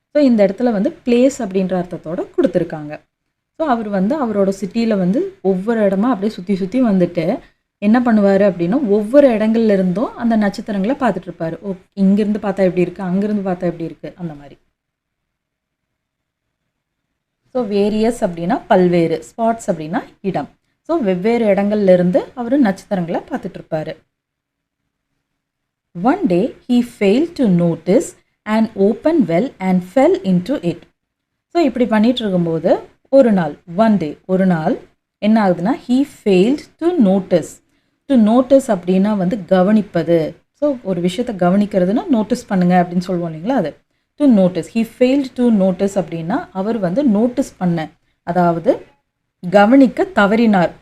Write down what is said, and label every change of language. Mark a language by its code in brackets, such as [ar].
[ta] So இந்த இடத்துல வந்து பிளேஸ் அப்படின்ற அர்த்தத்தோடு கொடுத்துருக்காங்க. ஸோ அவர் வந்து அவரோட சிட்டியில் வந்து ஒவ்வொரு இடமா அப்படியே சுற்றி சுற்றி வந்துட்டு என்ன பண்ணுவார் அப்படின்னா ஒவ்வொரு இடங்கள்ல இருந்தும் அந்த நட்சத்திரங்களை பார்த்துட்டு இருப்பார். ஓ, இங்கேருந்து பார்த்தா எப்படி இருக்குது, அங்கேருந்து பார்த்தா எப்படி இருக்குது, அந்த மாதிரி. ஸோ வேரியஸ் அப்படின்னா பல்வேறு, ஸ்பாட்ஸ் அப்படின்னா இடம். ஸோ வெவ்வேறு இடங்கள்ல இருந்து அவர் நட்சத்திரங்களை பார்த்துட்டு இருப்பார். [en] One day he failed to notice an open well and fell into it. [ta] So இப்படி பண்ணிட்டு இருக்கும்போது ஒரு நாள், ஒன் டே, ஒரு நாள் என்ன ஆகுதுன்னா [en] he failed to notice. [ta] To notice அப்படின்னா வந்து கவனிப்பது. ஸோ ஒரு விஷயத்தை கவனிக்கிறதுனா நோட்டீஸ் பண்ணுங்க அப்படின்னு சொல்லுவோம் இல்லைங்களா, அது to notice. [en] he failed to notice [ta] அப்படின்னா அவர் வந்து நோட்டீஸ் பண்ண, அதாவது கவனிக்க தவறினார்.